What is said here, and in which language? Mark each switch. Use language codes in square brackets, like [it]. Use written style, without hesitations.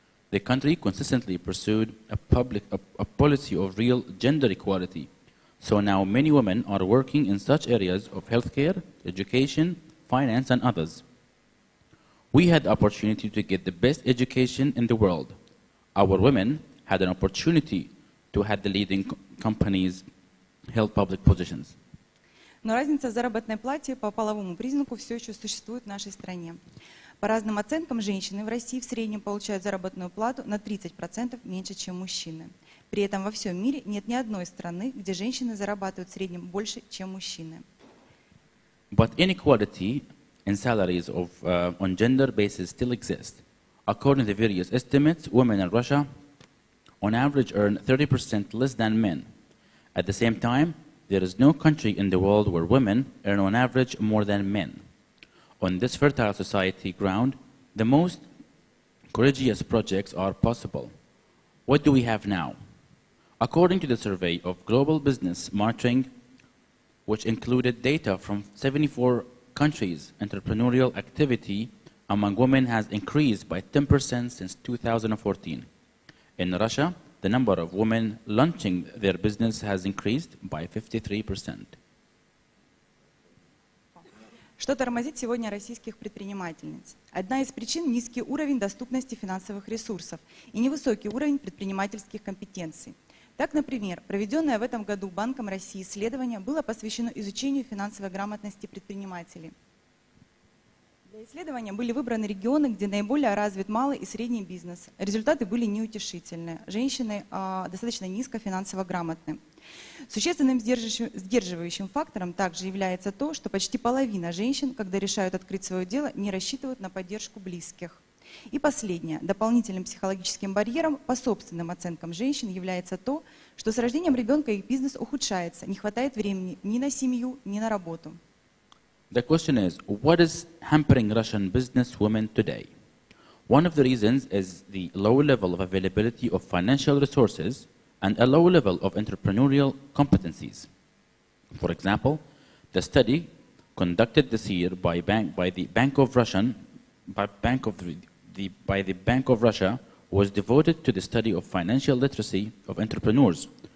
[en] The country consistently pursued a policy of real gender equality, so now many women are working in such areas of healthcare, education, finance, and others. We had the opportunity to get the best education in the world. Our women had an opportunity to have the leading companies held public positions. [ru] Но разница в заработной плате по половому признаку все еще существует в нашей стране. По разным оценкам, женщины в России в среднем получают заработную плату на 30% меньше, чем мужчины. При этом во всем мире нет ни одной страны, где женщины зарабатывают в среднем больше, чем мужчины. [en] But inequality in salaries on gender basis still exists. According to various estimates, women in Russia on average earn 30% less than men. At the same time, there is no country in the world where women earn on average more than men. On this fertile society ground, the most courageous projects are possible. What do we have now? According to the survey of Global Business Monitoring, which included data from 74 countries, entrepreneurial activity among women has increased by 10% since 2014. In Russia, the number of women launching their business has increased by 53%. [ru] Что тормозит сегодня российских предпринимательниц? Одна из причин – низкий уровень доступности финансовых ресурсов и невысокий уровень предпринимательских компетенций. Так, например, проведенное в этом году Банком России исследование было посвящено изучению финансовой грамотности предпринимателей. Для исследования были выбраны регионы, где наиболее развит малый и средний бизнес. Результаты были неутешительные. Женщины достаточно низко финансово грамотны. Существенным сдерживающим фактором также является то, что почти половина женщин, когда решают открыть свое дело, не рассчитывают на поддержку близких. И последнее. Дополнительным психологическим барьером по собственным оценкам женщин является то, что с рождением ребенка их бизнес ухудшается, не хватает времени ни на семью, ни на работу. [en] The question is, what is hampering Russian businesswomen today? One of the reasons is the low level of availability of financial resources and a low level of entrepreneurial competencies. For example, the study conducted this year by the Bank of Russia was devoted to the study of financial literacy of entrepreneurs.